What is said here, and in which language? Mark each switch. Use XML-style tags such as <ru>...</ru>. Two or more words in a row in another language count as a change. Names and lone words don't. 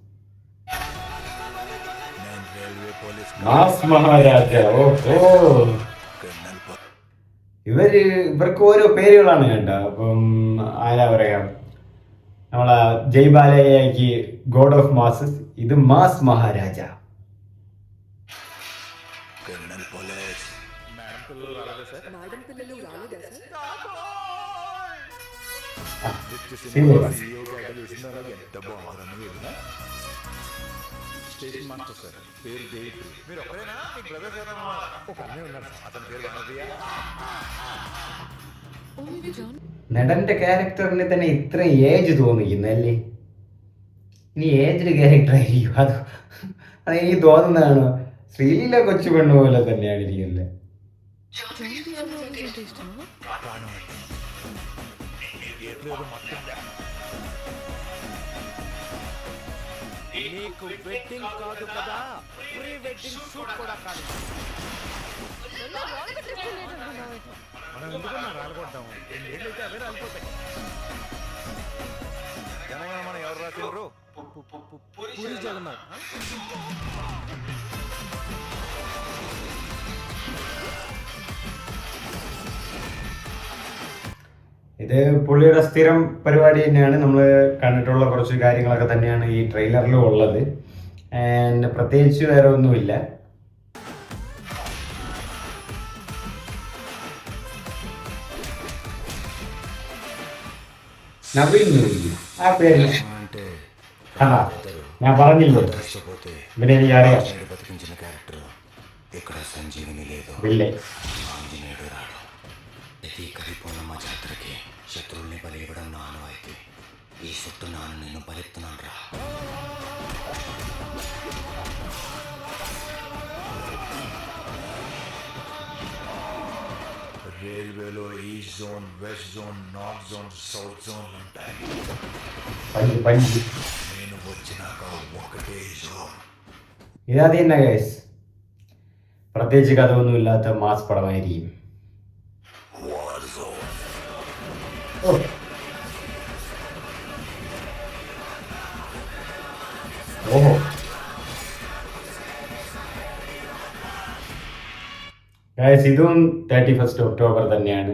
<ml>മാസ് മഹാരാജ. ഓഹോ, ഇവർക്ക് ഓരോ പേരുകളാണ് കേട്ടോ. അപ്പം ആരാ പറയാ, നമ്മളെ ജയ്ബാലയ്ക്ക്</ml> <en>God of Masses,</en> <ml>ഇത് മാസ് മഹാരാജ.</ml> <en>station master</en> <te>సార్, పేరు దేవిప్రి. మీరు ఒకరేనా? మీ బ్రదర్ ఒక అన్నయ్య ఉన్నారు సార్, అతని పేరు వనప్రియ.</te> <ml>നടന്റെ ക്യാരക്ടറിന് തന്നെ ഇത്ര ഏജ് തോന്നിക്കുന്നല്ലേ? ഇനി</ml> <en>aged character</en> <ml>ആയിരിക്കും അതെനിക്ക് തോന്നുന്നതാണോ? ശ്രീലീല കൊച്ചു പെണ്ണു പോലെ തന്നെയാണ് ഇരിക്കുന്നത്.</ml> <te>నీకు వెడ్డింగ్ కాదు కదా,</te> <en>pre wedding shoot</en> <te>కూడా కాదు. మనం ఎందుకన్నా రాలగొట్టాము? 2 ఏళ్ళు అయితే అవే రాలిపోతాయి. జనగణమన ఎవరు రాసిండ్రు? పూరి జగన్నాథ్.</te> <ml>ഇത് പുള്ളിയുടെ സ്ഥിരം പരിപാടി തന്നെയാണ്. നമ്മൾ കണ്ടിട്ടുള്ള കുറച്ച് കാര്യങ്ങളൊക്കെ തന്നെയാണ് ഈ ട്രെയിലറിലും ഉള്ളത്. ആൻഡ് പ്രത്യേകിച്ച് വേറെ ഒന്നുമില്ല. നവീൻ ആ പേര് ഞാൻ പറഞ്ഞില്ലേ, ഇവനെ എനിക്ക് അറിയാം. ഇല്ലേ</ml> <te>కరిపోనమ్మ జాతరకి శత్రువుల్ని బలి ఇవ్వడం నా అనువైతే ఈ సొట్టు నాన్న నేను బలిస్తున్నాను రా. రైల్వేలో</te> <en>East Zone, West Zone, North Zone, South Zone</en> <te>ఉంటాయి. నేను వచ్చినాక ఒకటే జోన్.</te> <ml>ഇതാദ്യം തന്നെ ഗൈസ്, പ്രത്യേകിച്ച് കഥയൊന്നും ഇല്ലാത്ത മാസ് പടമായിരിക്കും. ഓഹോ, ഗൈസ് ഇതും 31 ഒക്ടോബർ തന്നെയാണ്.</ml>